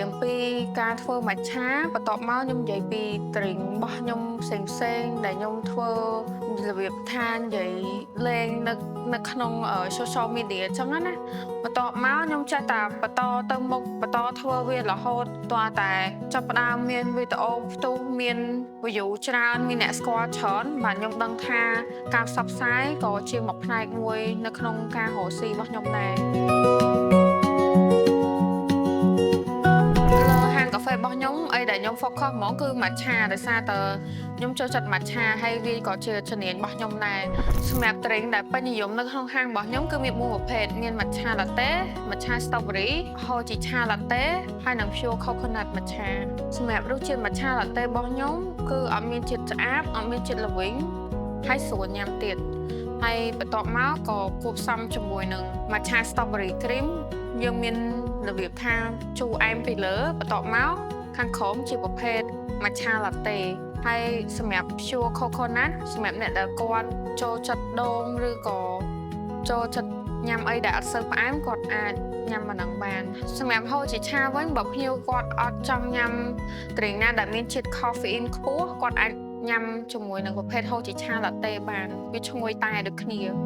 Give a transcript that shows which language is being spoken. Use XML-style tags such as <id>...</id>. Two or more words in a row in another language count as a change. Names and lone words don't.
<km>អំពីការធ្វើម៉ាឆាបន្ទាប់មកខ្ញុំនិយាយពី drink របស់ខ្ញុំផ្សេងដែលខ្ញុំធ្វើរបៀបថានិយាយលេងនៅក្នុង</km> <en>social media</en> <km>អញ្ចឹងណាបន្ទាប់មកខ្ញុំចេះតែបន្តទៅមុខបន្តធ្វើវារហូតទាល់តែចាប់ផ្ដើមមានវីដេអូផ្ទុះមាន view ច្រើនមានអ្នកស្គាល់ច្រើនបាទខ្ញុំដឹងថាការផ្សព្វផ្សាយក៏ជាមួយផ្នែកមួយនៅក្នុងការរកស៊ីរបស់ខ្ញុំដែរ ហាងកាហ្វេរបស់ខ្ញុំអីដែលខ្ញុំ focus ហ្មងគឺ matcha ដោយសារតើខ្ញុំចូលចិត្ត matcha ហើយវាក៏ជាជំនាញរបស់ខ្ញុំដែរសម្រាប់ drink ដែលពេញនិយមនៅក្នុងហាងរបស់ខ្ញុំគឺមាន 4ប្រភេទមាន</km> <en>matcha latte matcha strawberry hojicha latte</en> <km>ហើយនិង</km> <en>pure coconut matcha</en> <km>សម្រាប់រសជាតិ</km> <en>matcha latte</en> <km>របស់ខ្ញុំគឺអត់មានជាតិឆ្អាបអត់មានជាតិល្វីង ហើយស្រួលញ៉ាំទៀតហើយបន្ទាប់មកក៏គួបផ្សំជាមួយនឹង</km> <en>matcha strawberry cream</en> <km>យើងមានរបៀបថាជូរអែមពី លើបន្ទាប់មកខាងក្រោមជាប្រភេទ</km> <en>matcha latte</en> <km>ហើយសម្រាប់</km> <en>pure coconut</en> <km>សម្រាប់អ្នកដែលគាត់ចូលចិត្តដូងឬក៏ចូលចិត្តញ៉ាំអីដែលអត់សូវផ្អែមគាត់អាចញ៉ាំអាហ្នឹងបានសម្រាប់ hojicha វិញបើភ្ញៀវគាត់អត់ចង់ញ៉ាំ drink ណាដែលមានជាតិ caffeine ខ្ពស់គាត់អាចញ៉ាំជាមួយនឹងប្រភេទ</km> <en>hojicha latte</en> <km>បានវាឈ្ងុយតែដូចគ្នា</km>